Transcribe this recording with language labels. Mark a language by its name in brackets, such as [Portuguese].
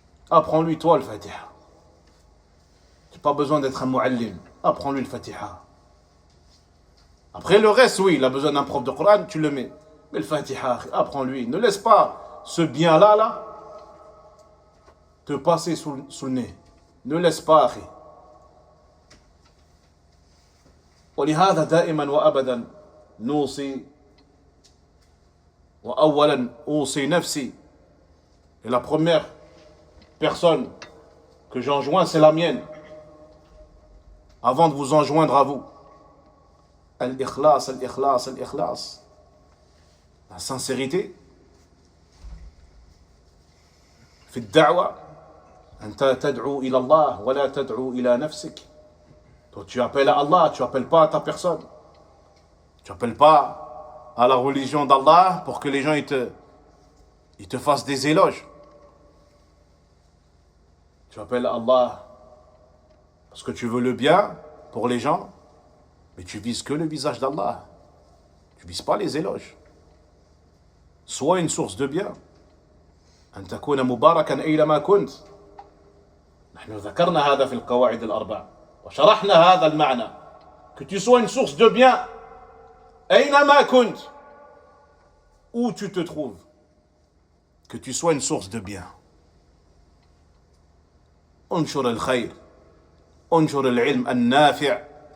[French] Apprends-lui toi le Fatiha. Tu n'as pas besoin d'être un mu'allim. Apprends-lui le Fatiha. Après le reste, oui, il a besoin d'un prof de Coran, tu le mets. Mais le Fatiha, apprends-lui. Ne laisse pas ce bien-là, là, te passer sous le nez. Ne laisse pas, akhi. [Arabic] ولهذا دائما وأبدا نوصي وأولا أوصي نفسي. [French] Et la première personne que j'enjoins, c'est la mienne. Avant de vous enjoindre à vous. Al-ikhlas, al-ikhlas, al-ikhlas. La sincérité. [Arabic] في الدعوة أنت تدعو إلى الله ولا تدعو إلى نفسك. [French] Toi tu appelles à Allah, tu appelles pas à ta personne. Tu appelles pas à la religion d'Allah pour que les gens ils te fassent des éloges. Tu appelles à Allah parce que tu veux le bien pour les gens, mais tu vises que le visage d'Allah. Tu vises pas les éloges. Sois une source de bien. [Arabic] أن تكون مباركا أينما كنت. نحن ذكرنا هذا في القواعد الأربع وشرحنا هذا المعنى. [French] Que tu sois une source de bien. [Arabic] أينما كنت. [French] Où tu te trouves. Que tu sois une source de bien. [Arabic] انشر الخير. انشر العلم النافع.